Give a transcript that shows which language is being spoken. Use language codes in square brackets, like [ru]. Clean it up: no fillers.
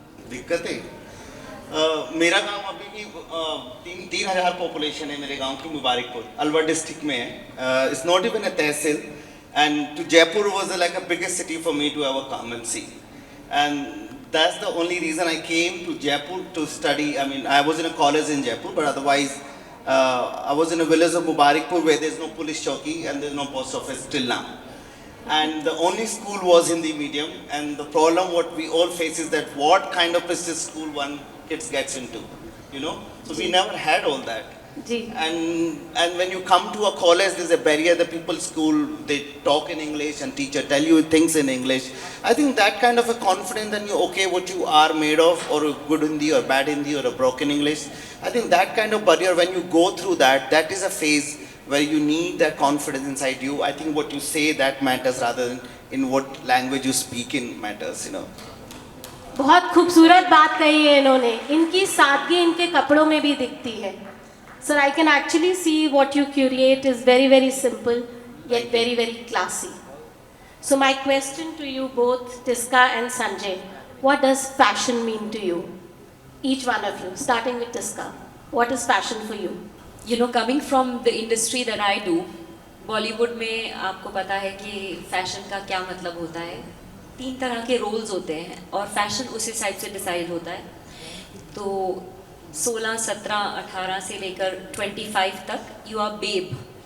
[hi] दिक्कतें मेरा गांव अभी भी 3,000 पॉपुलेशन है मेरे गांव की मुबारकपुर अलवर डिस्ट्रिक्ट में है [en] It's not even a tehsil and to Jaipur was like a biggest city for me to ever come and see and that's the only reason I came to Jaipur to study. I mean, I was in a college in Jaipur, but otherwise I was in a village of Mubarakpur where there's no police chowki and there's no post office till now. And the only school was Hindi medium, and the problem what we all face is that what kind of prestigious school one kids gets into, you know. So we never had all that. जी And when you come to a college, there's a barrier. The people school they talk in English and teacher tell you things in English. I think that kind of a confidence that you okay what you are made of, or a good Hindi or bad Hindi or a broken English. I think that kind of barrier, when you go through that, that is a phase where you need that confidence inside you. I think what you say that matters rather than in what language you speak in matters, you know. [hi] बहुत खूबसूरत बात कही है इन्होंने, इनकी सादगी इनके कपड़ों में भी दिखती है। [en] Sir, I can actually see what you curate is very, very simple, yet very, very classy. So my question to you both, Tiska and Sanjay, what does fashion mean to you? Each one of you, starting with Tiska. What is fashion for you? You know, coming from the industry that I do, [hi] Bollywood में आपको पता है कि fashion का क्या मतलब होता है। 3 तरह के रोल्स होते हैं और फैशन उस हिसाब से डिसाइड होता है। तो 16, 17, 18 से लेकर 25 तक [en] You are babe.